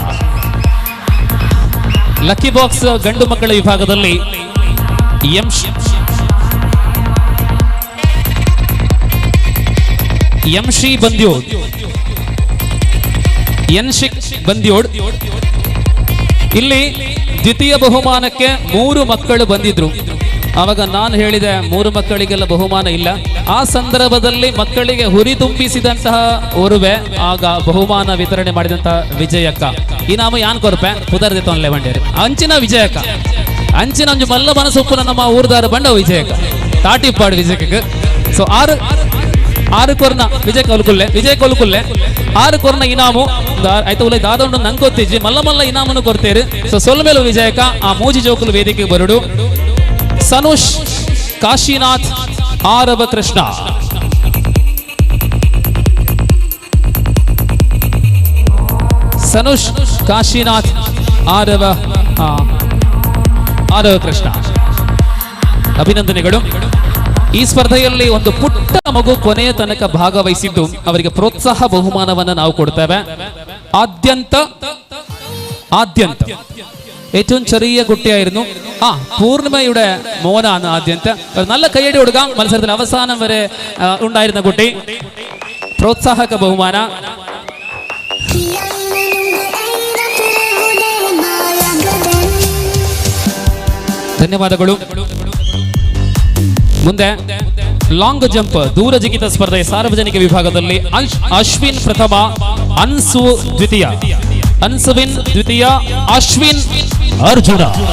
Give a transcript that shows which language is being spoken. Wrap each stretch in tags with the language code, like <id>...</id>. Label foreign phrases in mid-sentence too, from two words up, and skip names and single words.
<kn>ಲಕ್ಕಿ ಬಾಕ್ಸ್ ಗಂಡು ಮಕ್ಕಳ ವಿಭಾಗದಲ್ಲಿ ಯಂಶಿ ಬಂದ್ಯೋಡ್. ಇಲ್ಲಿ ದ್ವಿತೀಯ ಬಹುಮಾನಕ್ಕೆ 3 ಮಕ್ಕಳು ಬಂದಿದ್ರು. ಆವಾಗ ನಾನು ಹೇಳಿದೆ 3 ಮಕ್ಕಳಿಗೆಲ್ಲ ಬಹುಮಾನ ಇಲ್ಲ. ಆ ಸಂದರ್ಭದಲ್ಲಿ ಮಕ್ಕಳಿಗೆ ಹುರಿ ತುಂಬಿಸಿದಂತಹ ಓರ್ವೆ ಆಗ ಬಹುಮಾನ ವಿತರಣೆ ಮಾಡಿದಂತಹ ವಿಜಯಕ್ಕ</kn> <tcy>ಇನಾಮ ಯಾನ್ ಕೊರಪೆ ಪುದರ್ದೆ ತೊಂದ್ಲೆ ಬಂಡೇರಿ ಅಂಚಿನ ವಿಜಯಕ್ಕ ಅಂಚಿನ ಅಂಜು ಮಲ್ಲ ಮನಸೊಪ್ಪುನ ನಮ್ಮ ಊರ್ದಾರ ಬಂಡ ವಿಜಯಕ್ಕ ತಾಟಿಪ್ಪಾಡು ವಿಜಯಕ್ಕೆ. ಸೊ ಆರು ಕೊರ್ನ ವಿಜಯ್ ಕೊಲ್ಕುಲ್ಲೆ 6 ಕೊರ್ನ ಇನಾಮು ಆಯ್ತು ಉಲ್ಲ ದಾದೊಂಡು ನಂಗೆ ಗೊತ್ತಿಜ್ಜಿ ಮಲ್ಲ ಇನಾಮನ್ನು ಕೊಡ್ತೇರಿ. ಸೊ ಸೊಲ್ಮೇಲು ವಿಜಯಕ ಆ ಮೂಜಿ ಜೋಕುಲು ವೇದಿಕೆಗೆ ಬರುಡು. ಸನುಷ್ ಕಾಶಿನಾಥ್ ಆರವ ಕೃಷ್ಣ.</tcy> <kn>ಸನುಷ್ ಕಾಶಿನಾಥ್ ಆರವ ಕೃಷ್ಣ ಅಭಿನಂದನೆಗಳು. ಈ ಸ್ಪರ್ಧೆಯಲ್ಲಿ ಒಂದು ಪುಟ್ಟ ಮಗು ಕೊನೆಯ ತನಕ ಭಾಗವಹಿಸಿದ್ದು ಅವರಿಗೆ ಪ್ರೋತ್ಸಾಹ ಬಹುಮಾನವನ್ನು ನಾವು ಕೊಡ್ತೇವೆ.</kn> <ml>ആദ്യന്ത ഏറ്റവും ചെറിയ കുട്ടിയായിരുന്നു. പൂർണിമയുടെ മോനാണ് ആദ്യത്തെ. നല്ല കൈയടി കൊടുക്കാം. മത്സരത്തിൽ അവസാനം വരെ ഉണ്ടായിരുന്ന കുട്ടി. പ്രോത്സാഹക ബഹുമാന.</ml> <kn>ಧನ್ಯವಾದಗಳು. ಮುಂದೆ ಲಾಂಗ್ ಜಂಪ್ ದೂರ ಜಿಗಿತ ಸ್ಪರ್ಧೆ ಸಾರ್ವಜನಿಕ ವಿಭಾಗದಲ್ಲಿ ಅಶ್ವಿನ್ ಪ್ರಥಮ, ಅನ್ಸುವಿನ್ ದ್ವಿತೀಯ, ಅಶ್ವಿನ್ ಅರ್ಜುನ.</kn>